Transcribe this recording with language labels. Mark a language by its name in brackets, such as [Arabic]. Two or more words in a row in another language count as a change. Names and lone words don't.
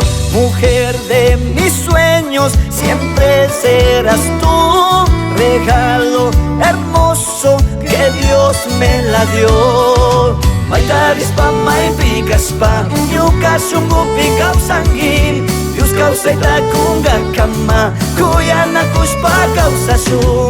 [Spanish] Mujer de mis sueños, siempre serás tú, regalo hermoso que Dios me la dio. [Quechua] Maitarispa, maipikaspa, ñukasungupi kawsanki, Dios kawsayta kunga kama, kuyanakushpa kawsashun.